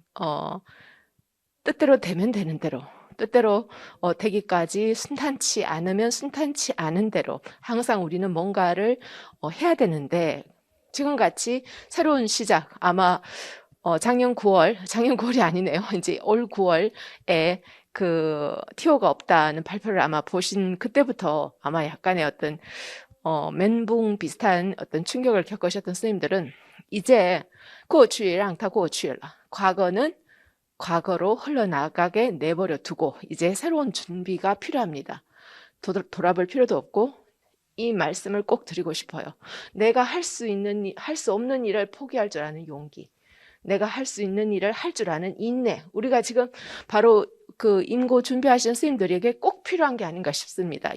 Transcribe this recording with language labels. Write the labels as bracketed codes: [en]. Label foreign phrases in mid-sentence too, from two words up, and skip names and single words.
[ko] 뜻대로 되면 되는 대로 뜻대로 되기까지 순탄치 않으면 순탄치 않은 대로 항상 우리는 뭔가를 해야 되는데 지금같이 새로운 시작 아마 작년 9월이 아니네요. 이제 올 9월에 그 티오가 없다는 발표를 아마 보신 그때부터 아마 약간의 어떤 멘붕 비슷한 어떤 충격을 겪으셨던 선생님들은 이제 [zh] 过去让 它过去了. [ko] 과거는 과거로 흘러나가게 내버려 두고 이제 새로운 준비가 필요합니다. 돌아볼 필요도 없고 이 말씀을 꼭 드리고 싶어요. 내가 할 수 있는 할 수 없는 일을 포기할 줄 아는 용기. 내가 할 수 있는 일을 할 줄 아는 인내. 우리가 지금 바로 그 임고 준비하시는 선생님들에게 꼭 필요한 게 아닌가 싶습니다.